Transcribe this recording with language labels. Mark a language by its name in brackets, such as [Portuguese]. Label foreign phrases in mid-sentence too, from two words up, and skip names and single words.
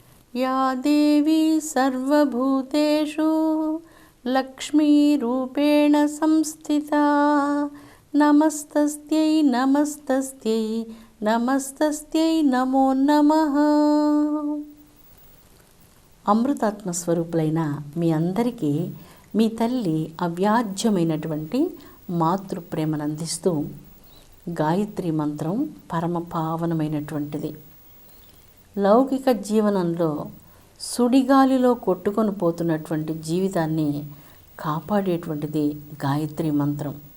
[Sanskrit] या देवी सर्वभूतेषु लक्ष्मीरूपेण संस्थिता नमस्तस्यै नमस्तस्यै नमस्तस्यै नमो नमः. [Telugu] అమృతాత్మ స్వరూపులైన మీ అందరికీ మీ తల్లి అవ్యాజ్యమైనటువంటి మాతృప్రేమను అందిస్తూ గాయత్రి మంత్రం పరమ పావనమైనటువంటిది. లౌకిక జీవనంలో సుడిగాలిలో కొట్టుకొని పోతున్నటువంటి జీవితాన్ని కాపాడేటువంటిది గాయత్రి మంత్రం.